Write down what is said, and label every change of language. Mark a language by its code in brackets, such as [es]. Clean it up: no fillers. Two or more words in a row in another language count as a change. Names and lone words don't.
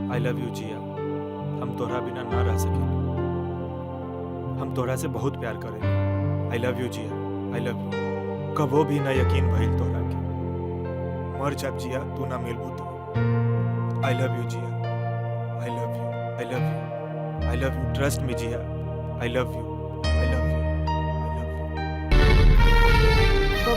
[en] love you [bho] जिया। हम तोहरा बिना ना रह सके। हम तोहरा से बहुत प्यार करें। [en] I love you Jiya, I love you. [bho] कबो भी ना यकीन भइल तोहरा के, मर जब जिया तू ना मिलबू तो। [en] I love you Jiya, I love you, I love you, I love you. Trust me Jiya, I love you, I love you, I love you.